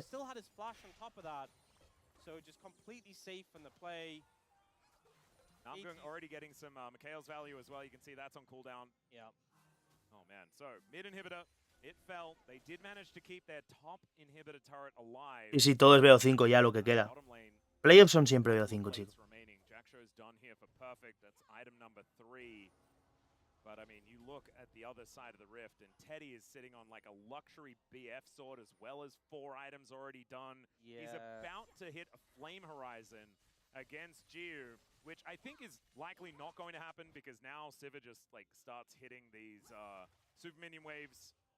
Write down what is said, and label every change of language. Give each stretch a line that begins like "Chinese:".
English: Still had his flash on top of that, so just completely safe from the play. Namgung already getting some Mikhail's value as well. You can see that's on cooldown. Yeah. Oh man, so mid inhibitor, it fell. They did manage to keep their top inhibitor turret alive.
Spanish: Y si todo es BO5 ya lo que queda. Playoffs son siempre BO5, chicos.
English: Done here for perfect. That's item number 3. But I mean, you look at the other side of the rift, and Teddy is sitting on like a luxury BF sword as well as 4 items already done. Yeah. He's about to hit a flame horizon against Jiu, which I think is likely not going to happen because now Siva just like starts hitting these super minion waves.